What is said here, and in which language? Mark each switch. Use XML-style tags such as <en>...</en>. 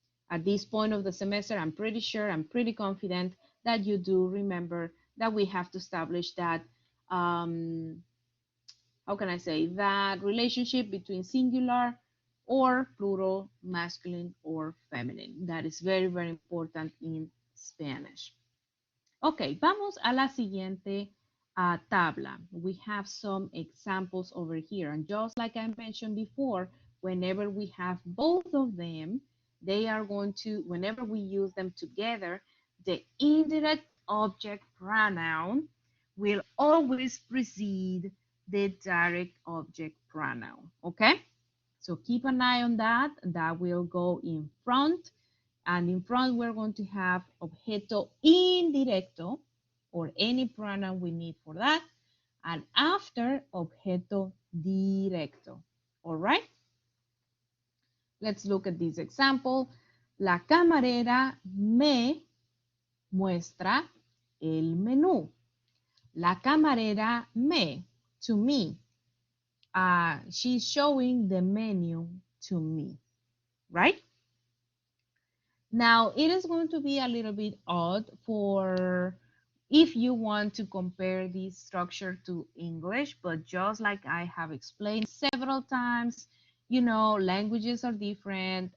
<en>At this point of the semester, I'm pretty sure, I'm pretty confident that you do remember that we have to establish that, how can I say, that relationship between singular or plural, masculine or feminine. That is very, very important in Spanish.</en> <es>Ok, vamos a la siguiente tabla.</es> <en>We have some examples over here. And just like I mentioned before, whenever we have both of them, they are going to, whenever we use them together, the indirect object pronoun will always precede the direct object pronoun. Okay? So keep an eye on that. That will go in front. And in front, we're going to have objeto indirecto, or any pronoun we need for that. And after, objeto directo. All right? Let's look at this example.</en> <es>La camarera me muestra el menú. La camarera me, to me.</es> <en>She's showing the menu to me, right? Now, it is going to be a little bit odd for if you want to compare this structure to English, but just like I have explained several times, you know, languages are different.</en>